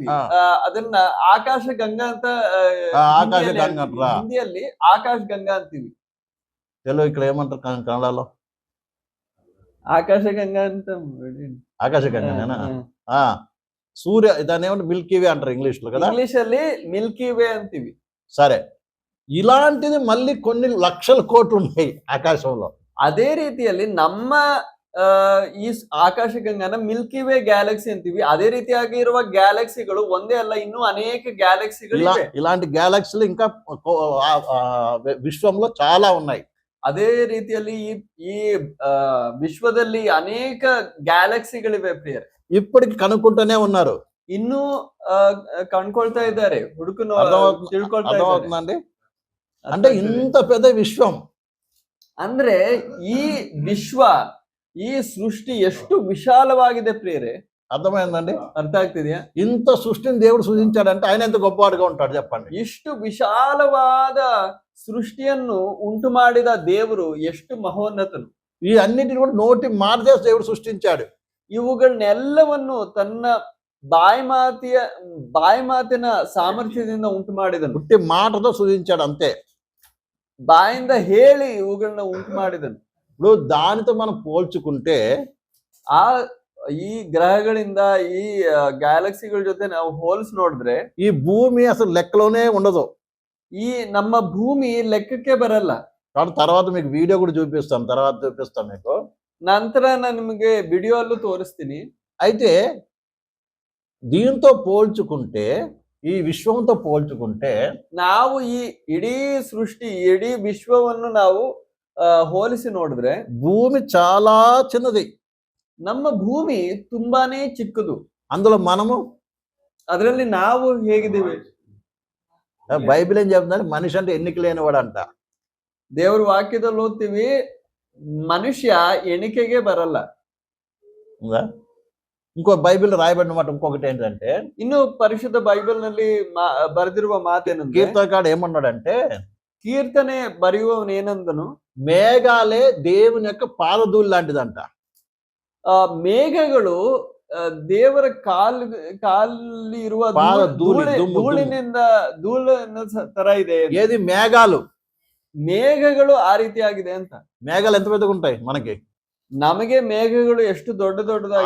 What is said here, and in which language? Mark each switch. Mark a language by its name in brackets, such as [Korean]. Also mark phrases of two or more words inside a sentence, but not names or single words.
[Kannada] ಅದನ್ನ ಆಕಾಶ ಗಂಗಾ ಅಂತ ಹಿಂದಿಯಲ್ಲಿ ಆಕಾಶ ಗಂಗಾ ಅಂತೀವಿ. [Telugu] తెలుగు ఇక్కడ ఏమంటారు కన్నడలో? [Kannada] ఆకాశ గంగా ಅಂತ [Telugu] ఆకాశ గంగానేనా? సూర్య, దాన్ని ఏమంటారు? మిల్కీ వే అంటారు ఇంగ్లీష్ లో కదా. [Kannada] ಇಂಗ್ಲೀಷ್ ಅಲ್ಲಿ ಮಿಲ್ಕಿ ವೇ ಅಂತೀವಿ. [Telugu] సరే, ఇలాంటిది మళ్ళీ కొన్ని లక్షల కోట్లు ఉన్నాయి ఆకాశంలో. [Kannada] ಅದೇ ರೀತಿಯಲ್ಲಿ ನಮ್ಮ ಈ ಆಕಾಶ ಗಂಗಾನ ಮಿಲ್ಕಿ ವೇ ಗ್ಯಾಲಕ್ಸಿ ಅಂತೀವಿ. ಅದೇ ರೀತಿಯಾಗಿ ಇರುವ ಗ್ಯಾಲಕ್ಸಿಗಳು ಒಂದೇ ಅಲ್ಲ, ಇನ್ನೂ ಅನೇಕ ಗ್ಯಾಲಕ್ಸಿಗಳು [Telugu] ఇలాంటి గ్యాలక్సీలు ఇంకా విశ్వంలో చాలా ఉన్నాయి. [Kannada] ಅದೇ ರೀತಿಯಲ್ಲಿ ಈ ವಿಶ್ವದಲ್ಲಿ ಅನೇಕ ಗ್ಯಾಲಕ್ಸಿಗಳಿವೆ ಪ್ರಿಯರೇ. [Telugu] ఇప్పటికి కనుక్కుంటూనే ఉన్నారు, [Kannada] ಇನ್ನೂ ಕಣ್ಕೊಳ್ತಾ ಇದ್ದಾರೆ, ಹುಡುಕನು ತಿಳ್ಕೊಳ್ತಾ [Telugu] అర్థమవుతుందండి. అంటే ఇంత పెద్ద విశ్వం, [Kannada] ಅಂದ್ರೆ ಈ ವಿಶ್ವ, ಈ ಸೃಷ್ಟಿ ಎಷ್ಟು ವಿಶಾಲವಾಗಿದೆ ಪ್ರಿಯರೇ. [Telugu] అర్థమైందండి? [Kannada] ಅರ್ಥ ಆಗ್ತಿದ್ಯಾ? [Telugu] ఇంత సృష్టిని దేవుడు సృజించాడంటే ఆయన ఎంత గొప్పవాడుగా ఉంటాడు చెప్పండి. [Kannada] ಇಷ್ಟು ವಿಶಾಲವಾದ ಸೃಷ್ಟಿಯನ್ನು ಉಂಟು ಮಾಡಿದ ದೇವರು ಎಷ್ಟು ಮಹೋನ್ನತನು. [Telugu] ఈ అన్నిటిని కూడా నోటి మాట చేసి దేవుడు సృష్టించాడు. [Kannada] ಇವುಗಳನ್ನೆಲ್ಲವನ್ನು ತನ್ನ ಬಾಯಿ ಮಾತಿನ ಸಾಮರ್ಥ್ಯದಿಂದ ಉಂಟು ಮಾಡಿದನು. [Telugu] పుట్టి మాటతో సృజించాడు అంతే. [Kannada] ಬಾಯಿಂದ ಹೇಳಿ ಇವುಗಳನ್ನ ಉಂಟು ಮಾಡಿದನು. [Telugu] ఇప్పుడు దానితో మనం పోల్చుకుంటే [Kannada] ಈ ಗ್ರಹಗಳಿಂದ ಈ ಗ್ಯಾಲಕ್ಸಿಗಳ ಜೊತೆ ನಾವು ಹೋಲಿಸಿ ನೋಡಿದ್ರೆ [Telugu] ఈ భూమి అసలు లెక్కలోనే ఉండదు. [Kannada] ಈ ನಮ್ಮ ಭೂಮಿ ಲೆಕ್ಕಕ್ಕೆ ಬರಲ್ಲ. [Telugu] తర్వాత మీకు వీడియో కూడా చూపిస్తాను మీకు. [Kannada] ನಂತರ ನಾನು ನಿಮಗೆ ವಿಡಿಯೋ ಅಲ್ಲೂ ತೋರಿಸ್ತೀನಿ. [Telugu] అయితే దీంతో పోల్చుకుంటే ఈ విశ్వంతో పోల్చుకుంటే [Kannada] ನಾವು ಈ ಇಡೀ ಸೃಷ್ಟಿ ಇಡೀ ವಿಶ್ವವನ್ನು ನಾವು ಹೋಲಿಸಿ ನೋಡಿದ್ರೆ [Telugu] భూమి చాలా చిన్నది. [Kannada] ನಮ್ಮ ಭೂಮಿ ತುಂಬಾನೇ ಚಿಕ್ಕದು. [Telugu] అందులో మనము [Kannada] ಅದರಲ್ಲಿ ನಾವು ಹೇಗಿದ್ದೀವಿ? [Telugu] బైబిల్ ఏం చెప్తుందంటే మనిషి అంటే ఎన్నిక లేనివాడు అంట. [Kannada] ದೇವರ ವಾಕ್ಯದಲ್ಲಿ ಓದ್ತೀವಿ, ಮನುಷ್ಯ ಎಣಿಕೆಗೆ ಬರಲ್ಲ. [Telugu] ఉందా? ఇంకో బైబిల్ రాయబడిన మాట ఇంకొకటి ఏంటంటే, [Kannada] ಇನ್ನು ಪರಿಶುದ್ಧ ಬೈಬಲ್ ನಲ್ಲಿ ಬರೆದಿರುವ ಮಾತೇನಂದ್ರೆ, [Telugu] కీర్తనకాడు ఏమన్నాడంటే, [Kannada] ಕೀರ್ತನೆ ಬರೆಯುವವನು ಏನಂದನು, [Telugu] మేఘాలే దేవుని యొక్క పాదధూళి లాంటిదంట. [Kannada] ಮೇಘಗಳು ದೇವರ ಕಾಲಿ ಇರುವ ಧೂಳಿನಿಂದ ಧೂಳಿನ ತರ ಇದೆ. [Telugu] ఏది మేఘాలు? [Kannada] ಮೇಘಗಳು ಆ ರೀತಿಯಾಗಿದೆ ಅಂತ. [Telugu] మేఘాలు ఎంత పెద్దగా ఉంటాయి మనకి? [Kannada] ನಮಗೆ ಮೇಘಗಳು ಎಷ್ಟು ದೊಡ್ಡದಾಗಿ